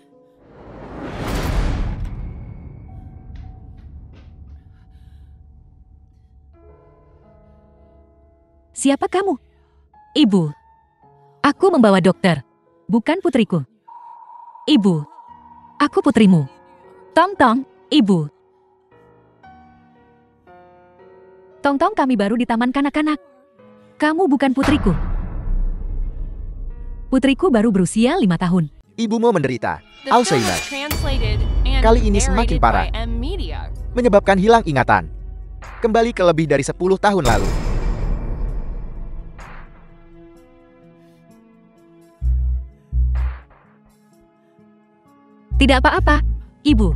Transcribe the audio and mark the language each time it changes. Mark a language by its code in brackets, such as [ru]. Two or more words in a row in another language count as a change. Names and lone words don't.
[id] Siapa kamu? Ibu. Aku membawa dokter. Bukan putriku. Ibu. Aku putrimu. Tong-tong, ibu. Tong-tong, kami baru di taman kanak-kanak. Kamu bukan putriku. Putriku baru berusia 5 tahun. Ibumu menderita [en] The film [id] Alzheimer, [en] was translated and [id] Kali ini semakin [en] narrated [id] parah. [en] by M Media. [id] menyebabkan hilang ingatan. Kembali ke lebih dari 10 tahun lalu. Tidak apa-apa, ibu.